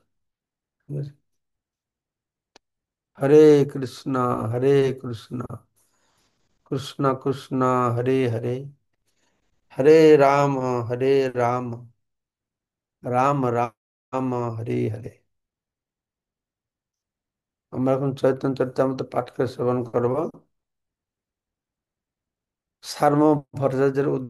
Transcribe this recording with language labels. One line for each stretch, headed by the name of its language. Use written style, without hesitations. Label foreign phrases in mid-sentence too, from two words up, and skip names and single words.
Odia: ଠିକ ଅଛି।
Sanskrit: ହରେ କୃଷ୍ଣ ହରେ କୃଷ୍ଣ କୃଷ୍ଣ କୃଷ୍ଣ ହରେ ହରେ, ହରେ ହରେ ରାମ ରାମ ରାମ ହରେ ହରେ।
Bangla: আমরা এখন চৈতন্য চরিতামৃত পাঠ করে শ্রবণ করব। সার্বভৌম ভট্টাচার্যের